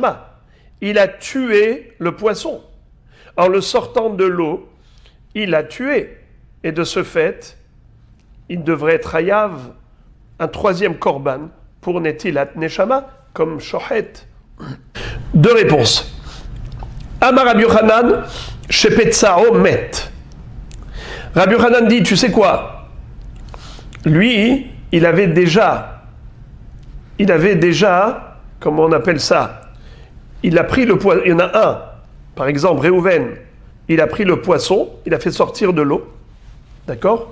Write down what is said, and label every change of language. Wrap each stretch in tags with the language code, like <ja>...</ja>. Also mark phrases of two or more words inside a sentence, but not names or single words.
<fr>Il a tué le poisson en le sortant de l'eau il a tué. Et de ce fait, il devrait être hayav, un troisième korban, pour</fr> <he>נטילת נשמה,</he> <fr>comme shohet. Deux réponses.</fr> <he>אמר רבי יוחנן שפצעו מת.</he> <fr>Rabbi Yochanan dit, tu sais quoi? Lui, il avait déjà, comment on appelle ça? Il a pris le poisson, il y en a un, par exemple, Réhouven, il a pris le poisson, il a fait sortir de l'eau, d'accord?</fr>